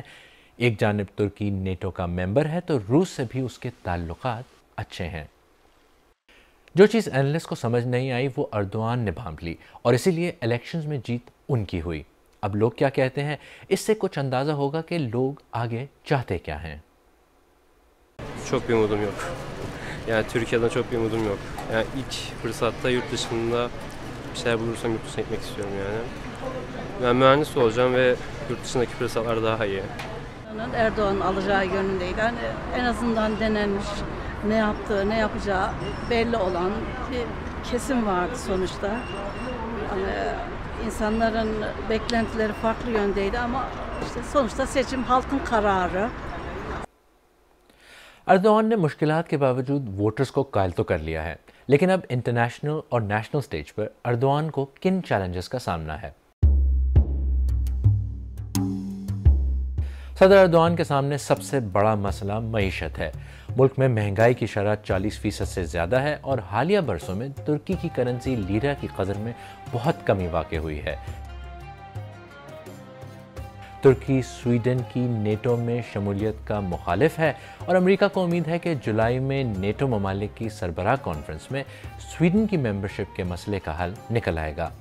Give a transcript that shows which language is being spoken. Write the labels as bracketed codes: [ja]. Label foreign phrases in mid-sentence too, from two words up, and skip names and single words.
[ur] ایک جانب ترکی نیٹو کا ممبر ہے تو روس سے بھی اس کے تعلقات اچھے ہیں. جو چیز اینالسٹ کو سمجھ نہیں آئی وہ اردوان نے بھانپ لی اور اسی لیے الیکشنز میں جیت ان کی ہوئی. اب لوگ کیا کہتے ہیں، اس سے کچھ اندازہ ہوگا کہ لوگ آگے چاہتے کیا ہیں. [tr] Çok bir umudum yok. Yani Türkiye'den çok bir umudum yok. Yani ilk fırsatta yurt dışında bir şeyler bulursam yurt dışına gitmek istiyorum yani. Ben mühendis olacağım ve yurt dışındaki fırsatlar daha iyi. Erdoğan'ın alacağı yönündeydi. Yani en azından denenmiş, ne yaptığı, ne yapacağı belli olan bir kesim vardı sonuçta. Yani insanların beklentileri farklı yöndeydi ama işte sonuçta seçim halkın kararı. [ur] اردوان نے مشکلات کے باوجود ووٹرز کو قائل تو کر لیا ہے، لیکن اب انٹرنیشنل اور [en] national stage [ur] پر اردوان کو کن چیلنجز کا سامنا ہے? صدر اردوان کے سامنے سب سے بڑا مسئلہ معیشت ہے۔ ملک میں مہنگائی کی شرح 40% سے زیادہ ہے اور حالیہ برسوں میں ترکی کی کرنسی لیرا کی قدر میں بہت کمی واقع ہوئی ہے۔ ترکی سویڈن کی نیٹو میں شمولیت کا مخالف ہے اور امریکہ کو امید ہے کہ جولائی میں نیٹو ممالک کی سربراہ کانفرنس میں سویڈن کی ممبرشپ کے مسئلے کا حل نکل آئے گا۔